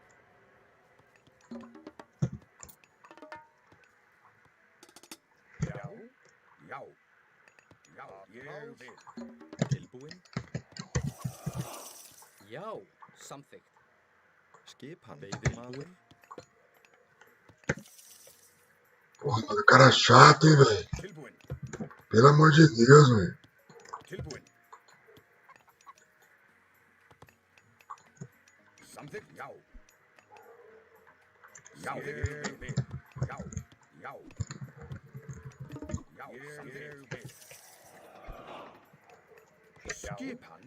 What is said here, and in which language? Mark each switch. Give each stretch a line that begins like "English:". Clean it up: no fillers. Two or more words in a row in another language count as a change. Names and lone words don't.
Icelandic: Já, já. Já, ég vil. Tilbúin? Já, samþykkt. Skipan. Veiðimaður.
Portuguese: Porra, mas o cara é chato, hein, velho?
Icelandic: Tilbúin.
Portuguese: Pelo amor de Deus, velho.
Icelandic: Tilbúin. Samþykkt. Já. Já. Ég vil. Já. Já. Já, samþykkt. Skipan.